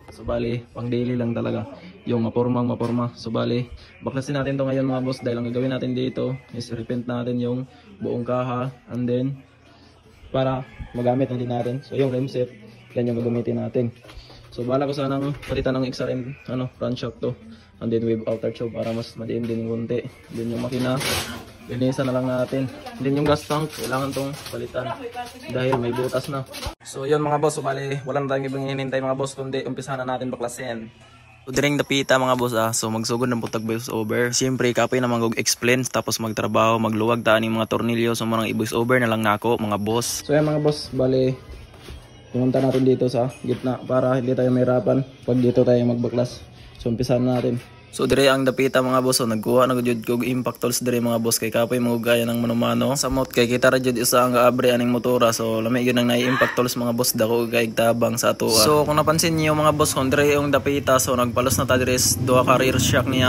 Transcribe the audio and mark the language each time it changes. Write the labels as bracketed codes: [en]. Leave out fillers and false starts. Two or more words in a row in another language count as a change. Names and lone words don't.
[tl] So, bali, pang daily lang talaga. Yung maporma. So, bali, baklasin natin to ngayon mga boss dahil ang gagawin natin dito is repaint natin yung buong kaha and then para magamit na din natin. So, yung rim set, yan yung gagamitin natin. So bala ko sanang palitan ng XRM [en] front shock [tl] to and then with [en] outer tube [tl] para mas madiin din yung kunti. Then yung makina linisan na lang natin. Then yung gas tank kailangan tong palitan dahil may butas na. So yun mga boss, so bali wala na tayong ibang hinihintay mga boss kundi umpisahan na natin baklasin. [ceb] So diring dapita mga boss so magsugod ng putag [en] voice over. [ceb] Siyempre kapoy na mag-explain tapos magtrabaho, magluwag taan yung mga tornilyo, so mga i- [en] voice over [ceb] na lang nako mga boss. [tl] So yan mga boss, bali pumunta natin dito sa gitna para hindi tayo mahirapan pag dito tayo magbaklas. So umpisahan natin. [ceb] So dire ang dapita mga boss, so nagkuha na gud kog [en] impact tools [ceb] dire mga boss kay kapoy mo gaya ng manumano. Sa mount kay kita ra jud isa ang abre aning motora, so lami gyud nang nai- [en] impact tools [ceb] mga boss dako kay tabang sa atoa. So kung napansin niyo mga boss, kung dire yung dapita so nagpalos na ta dire duha ka [en] rear shock [ceb] niya.